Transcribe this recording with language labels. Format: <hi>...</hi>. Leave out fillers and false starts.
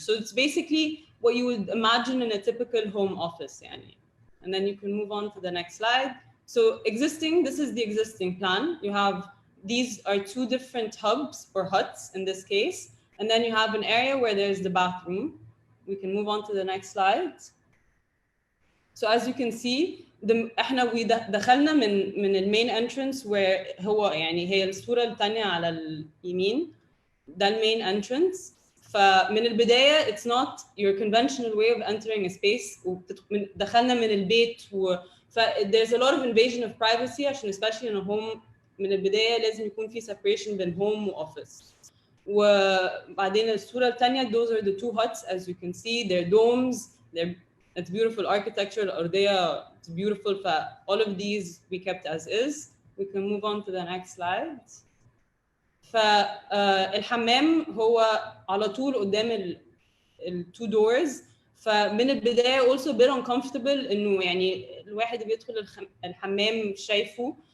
<en>So it's basically what you would imagine in a typical home office. Yani. And then you can move on to the next slide. So this is the existing plan. You have, these are 2 different hubs or huts in this case. And then you have an area where there's the bathroom. We can move on to the next slide. So as you can see,</en> <ar>احنا دخلنا من المين entrance where هو يعني هي الصورة الثانية على اليمين، ده المين entrance. فمن البداية</ar> <en>it's not your conventional way of entering a space.</en> <ar>دخلنا من البيت</ar> <en>there's a lot of invasion of privacy عشان especially in a home</en> <ar>من البداية لازم يكون في</ar> <en>separation بين home و office.</en> <ar>وبعدين الصورة الثانية</ar> <en>those are the 2 huts as you can see, they're domes, it's beautiful architecture, الأرضية it's beautiful. All of these we kept as is. We can move on to the next slide.</en> <ar>فالحمام هو على طول قدام two doors. فمن البداية</ar> <en>also a bit uncomfortable</en> <ar>إنه يعني الواحد بيدخل الحمام شايفه.</ar>